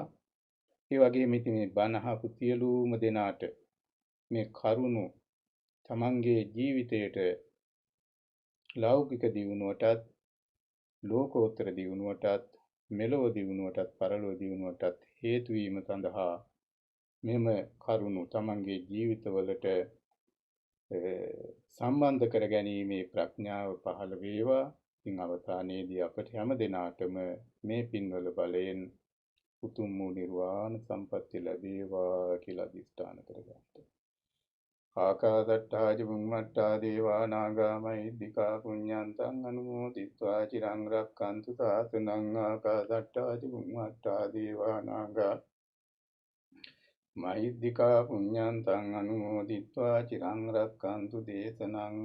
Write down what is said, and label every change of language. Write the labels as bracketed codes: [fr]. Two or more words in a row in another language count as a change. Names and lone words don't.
[si] ඒ වගේම ඉතින් මේ බණ අහපු සියලුම දෙනාට මේ කරුණු තමන්ගේ ජීවිතයට ලෞකික දියුණුවටත්, ලෝකෝත්තර දියුණුවටත්, මෙලොව දියුණුවටත්, පරලොව දියුණුවටත් හේතු වීම සඳහා මෙම කරුණු තමන්ගේ ජීවිතවලට සම්බන්ධ කර ගැනීමේ ප්‍රඥාව පහළ වේවා. ඉතින් අවසානයේදී අපට හැම දිනාටම මේ පින්වල බලයෙන් උතුම් වූ නිර්වාණ සම්පත්තිය ලැබේවා කියලා අධිෂ්ඨාන කරගන්න. [pi] ආකාදට්ටා චුම්මට්ටා දේවා නාග මහිද්దికා පුඤ්ඤන්තං අනුමෝදිත්වා චිරං රක්ඛන්තු සාසනං. ආකාදට්ටා චුම්මට්ටා දේවා නාග මහිද්దికා පුඤ්ඤන්තං අනුමෝදිත්වා චිරං රක්ඛන්තු දේශනං.